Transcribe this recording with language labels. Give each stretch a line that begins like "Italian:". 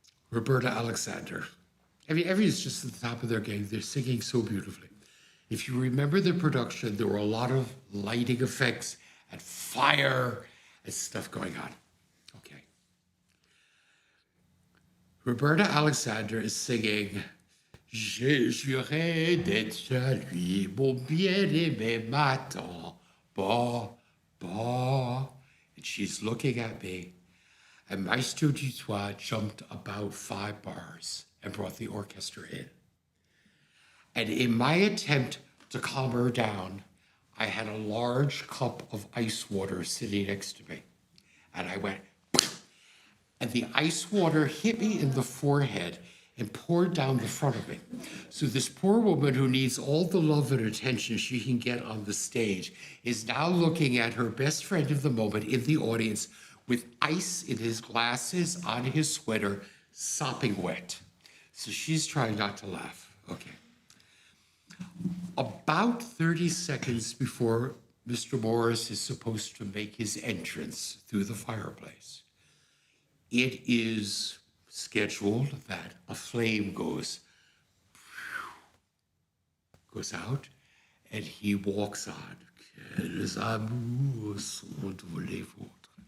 English: Roberta Alexander. Everyone's just at the top of their game. They're singing so beautifully. If you remember the production, there were a lot of lighting effects and fire and stuff going on. Okay. Roberta Alexander is singing
French: Je jurais d'être à lui, mon bien-aimé m'attend,
English: bah, bah. And she's looking at me. And Maestro Dutoit jumped about 5 bars and brought the orchestra in. And in my attempt to calm her down, I had a large cup of ice water sitting next to me. And I went, and the ice water hit me in the forehead and poured down the front of me. So this poor woman who needs all the love and attention she can get on the stage is now looking at her best friend of the moment in the audience with ice in his glasses, on his sweater, sopping wet. So she's trying not to laugh. Okay. About 30 seconds before Mr. Morris is supposed to make his entrance through the fireplace, it is scheduled that a flame goes out, and he walks on.
French: Quels amours sont les vôtres?